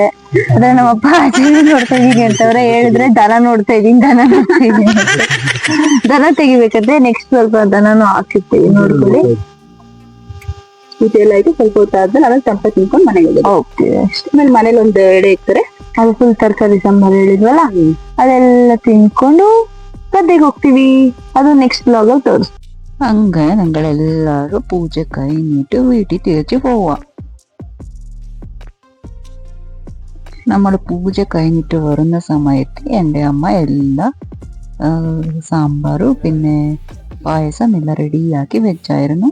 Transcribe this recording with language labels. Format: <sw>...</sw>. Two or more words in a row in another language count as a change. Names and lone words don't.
<kn>ಅದೇ ನಮ್ಮಪ್ಪ ಆಚೆನೆ ನೋಡ್ತಾ ಇದೀನಿ ಅಂತವ್ರೆ. ಹೇಳಿದ್ರೆ ದನ ನೋಡ್ತಾ ಇದೀನಿ ದನ ತೆಗಿಬೇಕಂದ್ರೆ ನೆಕ್ಸ್ಟ್ ಸ್ವಲ್ಪ ದನನು ಹಾಕಿರ್ತೀವಿ, ನೋಡ್ಕೊಳ್ಳಿ. ಪೂಜೆ ಎಲ್ಲ ಆಯ್ತು, ಸ್ವಲ್ಪ ಹೊತ್ತಾದ್ಮೇಲೆ ಆಮೇಲೆ ತಂಪ ತಿನ್ಕೊಂಡು ಮನೆಗೆ ಹೋಗ್ತೀವಿ ಅಷ್ಟೇ. ಆಮೇಲೆ ಮನೇಲಿ ಒಂದು ಎಡೆ ಇರ್ತಾರೆ, ಅದು ಫುಲ್ ತರಕಾರಿ ಸಾಂಬಾರ್ ಹೇಳಿದ್ವಲ್ಲ, ಅದೆಲ್ಲ ತಿನ್ಕೊಂಡು ಗದ್ದೆಗೆ ಹೋಗ್ತೀವಿ. ಅದು</kn> <en>next blog</en> <kn>ಅಲ್ಲಿ ತೋರಿಸ್ತೀವಿ.</kn> <ta>அங்க நாங்கள் எல்லாரும் பூஜை</ta> <ml>കഴിഞ്ഞിട്ട് വീട്ടിൽ തിരിച്ചു പോവാ. നമ്മൾ പൂജ കഴിഞ്ഞിട്ട് വരുന്ന സമയത്ത് എൻ്റെ അമ്മ എല്ലാ സാമ്പാറും പിന്നെ പായസം എല്ലാം റെഡിയാക്കി വെച്ചായിരുന്നു.</ml>